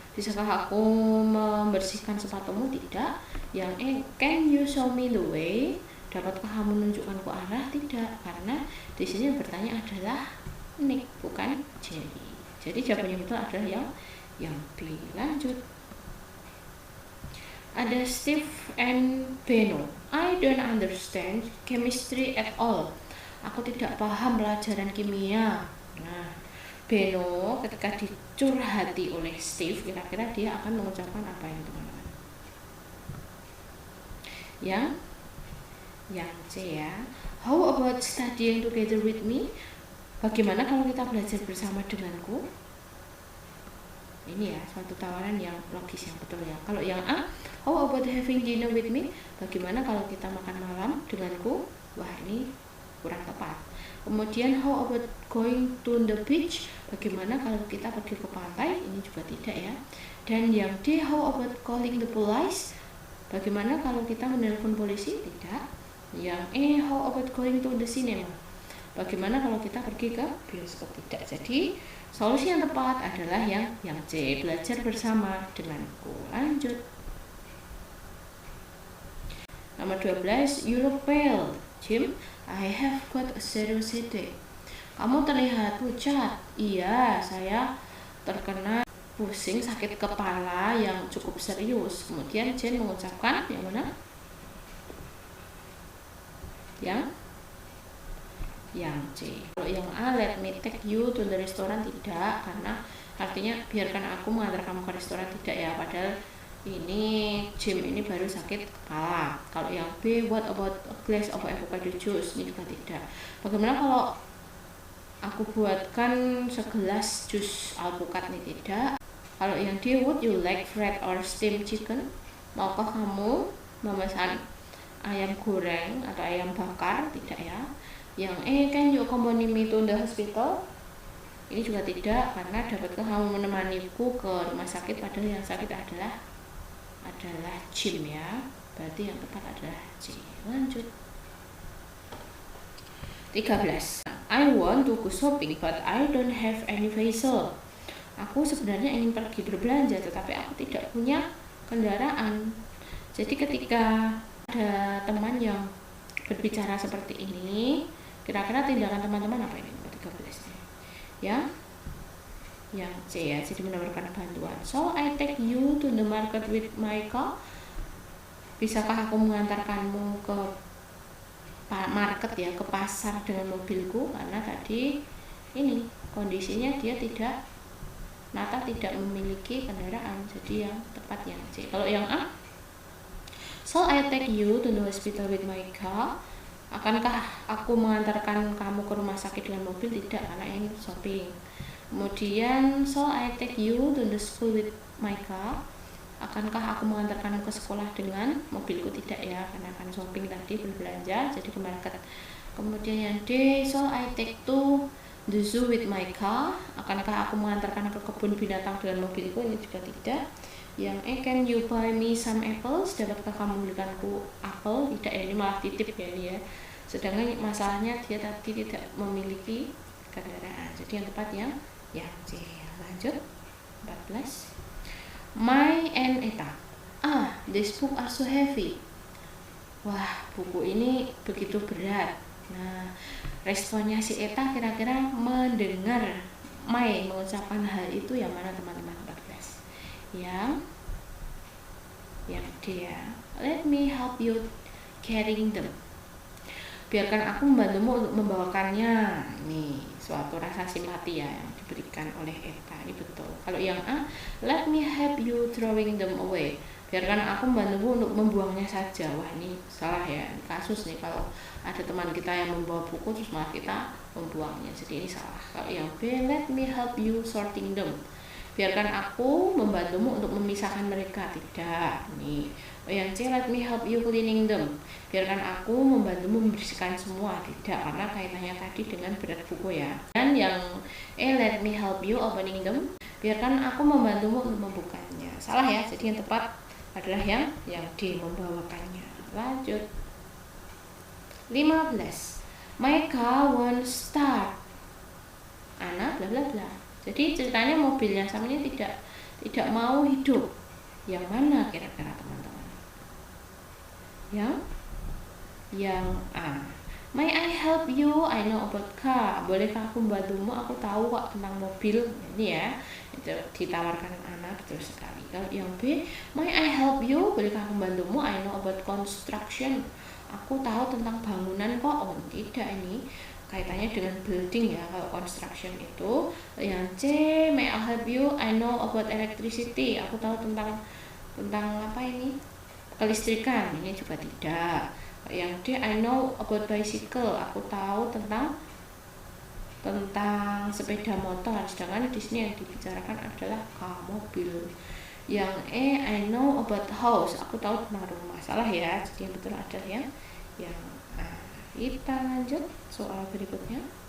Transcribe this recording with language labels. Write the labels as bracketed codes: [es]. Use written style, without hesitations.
[id] Bisakah aku membersihkan sepatumu? Tidak. Yang E, [en] can you show me the way? [id] Dapatkah kamu menunjukkanku arah? Tidak, karena di sini yang bertanya adalah Nick, bukan Jerry. Jadi jawabannya itu adalah yang B. Lanjut. Ada Steve and Beno. [en] I don't understand chemistry at all. [id] Aku tidak paham pelajaran kimia. Nah, Beno ketika dicurhati oleh Steve, kira-kira dia akan mengucapkan apa yang teman-teman? Yang C ya. [en] How about studying together with me? [id] Bagaimana kalau kita belajar bersama denganku? Ini ya, suatu tawaran yang logis, yang betul ya. Kalau yang A, [en] how about having dinner with me? [id] Bagaimana kalau kita makan malam denganku? Wah, ini kurang tepat. Kemudian [en] how about going to the beach? [id] Bagaimana kalau kita pergi ke pantai? Ini juga tidak ya. Dan yang D, [en] how about calling the police? [id] Bagaimana kalau kita menelpon polisi? Tidak. Yang E, [en] how about going to the cinema? [id] Bagaimana kalau kita pergi ke bioskop? Tidak. Jadi solusi yang tepat adalah yang C, belajar bersama denganku. Lanjut. Nomor 12, [en] you look pale, Jim. I have got a serious headache. [id] Kamu terlihat pucat. Iya, saya terkena pusing sakit kepala yang cukup serius. Kemudian Jane mengucapkan yang mana? Yang C. Kalau yang A, [en] let me take you to the restaurant, [id] tidak, karena artinya biarkan aku mengantar kamu ke restoran, tidak ya. Padahal ini Jim ini baru sakit kepala. Kalau yang B, [en] what about a glass of avocado juice? [id] Ini juga tidak. Bagaimana kalau aku buatkan segelas jus alpukat? Ini tidak. Kalau yang D, [en] would you like fried or steamed chicken? [id] Maukah kamu memesan ayam goreng atau ayam bakar? Tidak ya. Yang E, [en] can you accompany me to the hospital? [id] Ini juga tidak, karena dapatkah kamu menemaniku ke rumah sakit? Padahal yang sakit adalah Jim ya. Berarti yang tepat adalah C. Lanjut. 13. [en] I want to go shopping but I don't have any vehicle. [id] Aku sebenarnya ingin pergi berbelanja tetapi aku tidak punya kendaraan. Jadi ketika ada teman yang berbicara seperti ini, kira-kira tindakan teman-teman apa ini? 13 ya. Yang C ya, jadi menawarkan bantuan. [en] So I take you to the market with my car. [id] Bisakah aku mengantarkanmu ke market ya, ke pasar dengan mobilku? Karena tadi ini kondisinya dia tidak memiliki kendaraan, jadi yang tepat yang C. Kalau yang A, [en] so I take you to the hospital with my car. [id] Akankah aku mengantarkan kamu ke rumah sakit dengan mobil? Tidak, karena ini shopping. Kemudian [en] so I take you to the school with my car. [id] Akankah aku mengantarkanmu ke sekolah dengan mobilku? Tidak ya, karena akan shopping tadi, berbelanja, jadi ke market. Kemudian yang D, [en] so I take to the zoo with my car. [id] Akankah aku mengantarkan ke kebun binatang dengan mobilku? Ini juga tidak. Yang E, [en] can you buy me some apples? [id] Dapatkah kamu belikanku apel? Tidak ya, ini malah titip ya ini ya. Sedangkan masalahnya dia tadi tidak memiliki kendaraan. Jadi yang tepat yang C. Lanjut. 14. [en] My and Eta. This book are so heavy. [id] Wah, buku ini begitu berat. Nah, responnya si Eta kira-kira mendengar My mengucapkan hal itu yang mana teman-teman? 14. Yang D ya. [en] Let me help you carrying them. [id] Biarkan aku membantumu untuk membawakannya. Nih, suatu rasa simpati ya yang diberikan oleh Eta. Ini betul. Kalau yang A, [en] let me help you throwing them away. [id] Biarkan aku membantumu untuk membuangnya saja. Wah, ini salah ya. Ini kasus nih kalau ada teman kita yang membawa buku terus malah kita membuangnya. Jadi ini salah. Kalau yang B, [en] let me help you sorting them. [id] Biarkan aku membantumu untuk memisahkan mereka. Tidak. Nih. Yang C, [en] let me help you cleaning them. [id] Biarkan aku membantumu membersihkan semua. Tidak, karena kaitannya tadi dengan berat buku ya. Dan yang E, [en] let me help you opening them. [id] Biarkan aku membantumu untuk membukanya. Salah ya, jadi yang tepat adalah yang D, membawakannya. Lanjut. 15. [en] My car won't start. [id] Anak bla bla bla. Jadi ceritanya mobil yang sama ini tidak mau hidup. Yang mana kira-kira teman-teman? Yang A. [en] May I help you? I know about car. [id] Bolehkah aku membantumu? Aku tahu kok tentang mobil. Ini ya, itu ditawarkan anak, betul sekali. Kalau yang B, [en] may I help you? [id] Bolehkah aku membantumu? [en] I know about construction. [id] Aku tahu tentang bangunan kok. Oh, tidak, ini kaitannya dengan building ya kalau construction itu. Yang C, [en] may I help you? I know about electricity. [id] Aku tahu tentang apa ini? Kelistrikan. Ini juga tidak. Yang D, [en] I know about bicycle. [id] Aku tahu tentang sepeda motor. Sedangkan di sini yang dibicarakan adalah mobil. Yang E, [en] I know about house. [id] Aku tahu tentang rumah. Salah ya. Jadi yang betul adalah yang A. Kita lanjut soal berikutnya.